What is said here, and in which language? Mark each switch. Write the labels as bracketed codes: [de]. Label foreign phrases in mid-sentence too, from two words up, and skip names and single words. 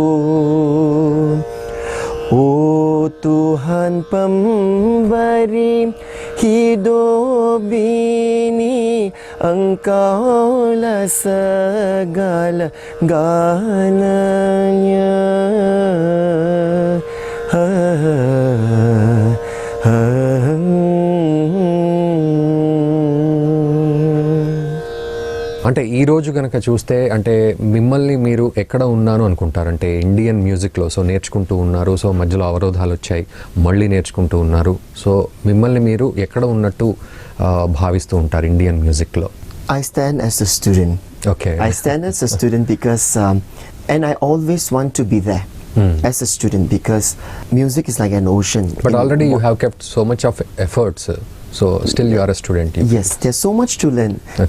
[id] O Tuhan pemberi hidup ini, Engkaulah segala-galanya. [te] అంటే ఈ రోజు కనుక చూస్తే, అంటే మిమ్మల్ని మీరు ఎక్కడ ఉన్నాను అనుకుంటారు? అంటే [en] Indian music [te] సో నేర్చుకుంటూ ఉన్నారు, సో మధ్యలో అవరోధాలు వచ్చాయి, మళ్ళీ నేర్చుకుంటూ ఉన్నారు, సో మిమ్మల్ని మీరు ఎక్కడ ఉన్నట్టు భావిస్తూ ఉంటారు [en] Indian music? I stand as a student. Okay. I stand as a student because, and I always want to be there as a student, because music is like an ocean. But already you have kept so much of efforts, so still you are a student. Yes, there's so much to learn. Okay.